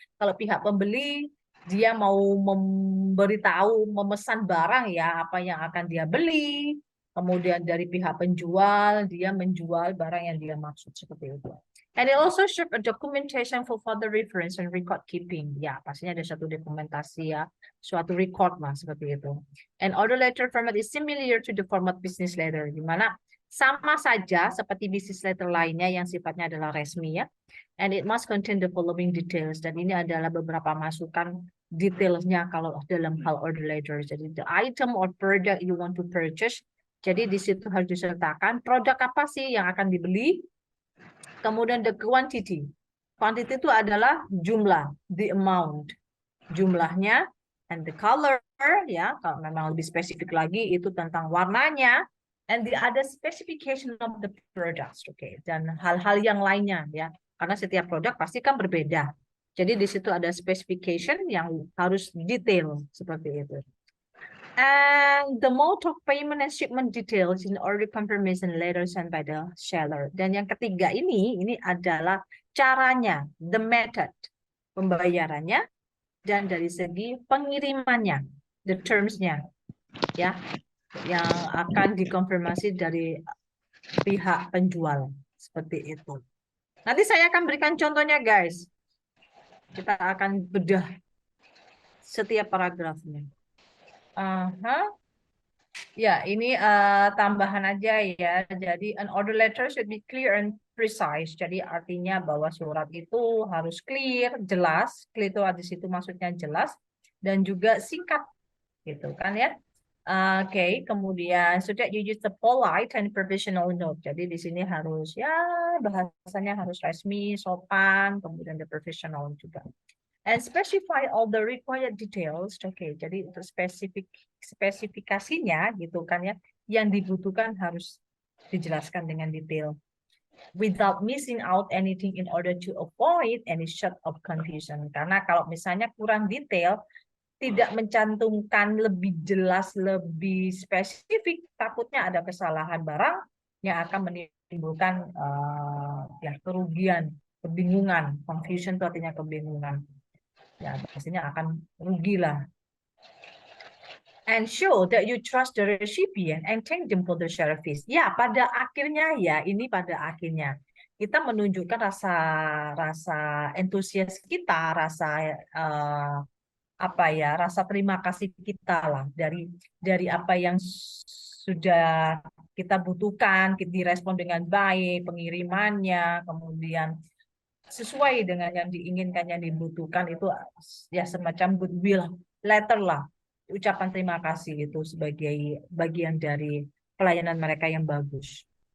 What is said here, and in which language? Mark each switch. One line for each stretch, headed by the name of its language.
Indonesian: Kalau pihak pembeli dia mau memberitahu, memesan barang ya apa yang akan dia beli. Kemudian dari pihak penjual dia menjual barang yang dia maksud seperti itu.
English: And it also serve a documentation for further reference and record keeping.
Indonesian: Ya, pastinya ada satu dokumentasi ya, suatu record lah seperti itu.
English: And order letter format is similar to the format business letter,
Indonesian: di mana sama saja seperti business letter lainnya yang sifatnya adalah resmi ya.
English: And it must contain the following details.
Indonesian: Dan ini adalah beberapa masukan detailnya kalau dalam hal order letter.
English: Jadi the item or product you want to purchase.
Indonesian: Jadi di situ harus disertakan produk apa sih yang akan dibeli.
English: Kemudian the quantity. Quantity
Indonesian: itu adalah jumlah,
English: the amount.
Indonesian: Jumlahnya,
English: and the color,
Indonesian: ya, kalau memang lebih spesifik lagi itu tentang warnanya,
English: and the other specification of the products,
Indonesian: okay, dan hal-hal yang lainnya, ya, karena setiap produk pasti kan berbeda. Jadi di situ ada specification yang harus detail seperti itu.
English: And the mode of payment and shipment details in order confirmation letter sent by the seller.
Indonesian: Dan yang ketiga ini adalah caranya, the method pembayarannya, dan dari segi pengirimannya, the terms-nya, ya, yang akan dikonfirmasi dari pihak penjual seperti itu. Nanti saya akan berikan contohnya, guys. Kita akan bedah setiap paragrafnya. Ya, ini tambahan aja ya. Jadi
English: an order letter should be clear and precise.
Indonesian: Jadi artinya bahwa surat itu harus clear, jelas. Clear itu di situ maksudnya jelas dan juga singkat, gitu kan ya. Oke, kemudian
English: so that you use the polite and professional note.
Indonesian: Jadi di sini harus ya bahasanya harus resmi, sopan, kemudian the professional juga.
English: And specify all the required details.
Indonesian: Oke, jadi untuk spesifikasinya gitu kan ya, yang dibutuhkan harus dijelaskan dengan detail.
English: Without missing out anything in order to avoid any sort of confusion.
Indonesian: Karena kalau misalnya kurang detail, tidak mencantumkan lebih jelas, lebih spesifik, takutnya ada kesalahan barang yang akan menimbulkan ya kerugian, kebingungan. Confusion itu artinya kebingungan. Ya, pastinya akan rugi lah.
English: And show that you trust the recipient and thank them for the service.
Indonesian: Ya, pada akhirnya ya, ini pada akhirnya kita menunjukkan rasa antusias kita, rasa apa ya, rasa terima kasih kita lah dari apa yang sudah kita butuhkan, direspon dengan baik, pengirimannya, kemudian sesuai dengan yang diinginkan, yang dibutuhkan, itu ya semacam goodwill letter lah, ucapan terima kasih itu sebagai bagian dari pelayanan mereka yang bagus.